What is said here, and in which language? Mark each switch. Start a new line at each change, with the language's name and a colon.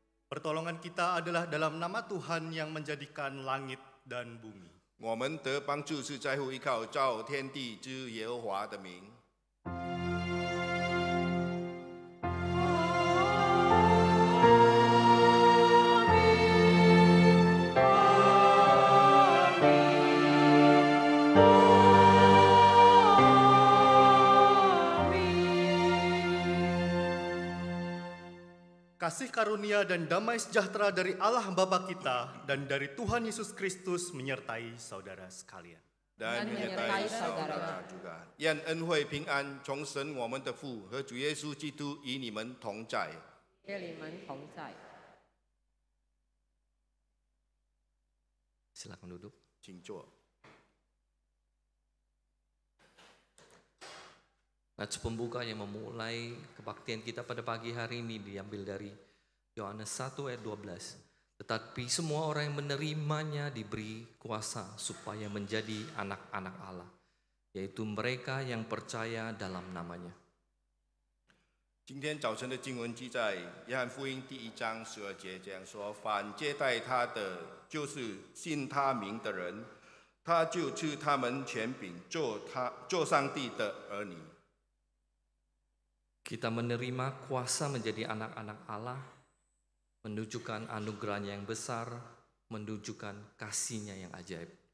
Indonesian: Pertolongan kita adalah dalam nama Tuhan yang menjadikan langit dan bumi.
Chinese: 我们得帮助是在乎依靠造天地之耶和华的名。
Indonesian: Kasih karunia dan damai sejahtera dari Allah Bapa kita dan dari Tuhan Yesus Kristus menyertai saudara sekalian. Dan menyertai saudara juga.
Chinese: 愿恩惠平安从神我们的父和主耶稣基督与你们同在。与你们同在。
Indonesian: Silakan duduk.
Chinese: 请坐。
Indonesian: Nats pembuka yang memulai kebaktian kita pada pagi hari ini diambil dari Yohanes 1 ayat 12. Tetapi semua orang yang menerimanya diberi kuasa supaya menjadi anak-anak Allah, yaitu mereka yang percaya dalam namanya.
Chinese: 今天早晨的经文记载约翰福音第1章12节这样说：凡接待他的，就是信他名的人，他就赐他们权柄做上帝的儿女。
Indonesian: Kita menerima kuasa menjadi anak-anak Allah, menunjukkan anugerahnya yang besar, menunjukkan kasihnya yang ajaib.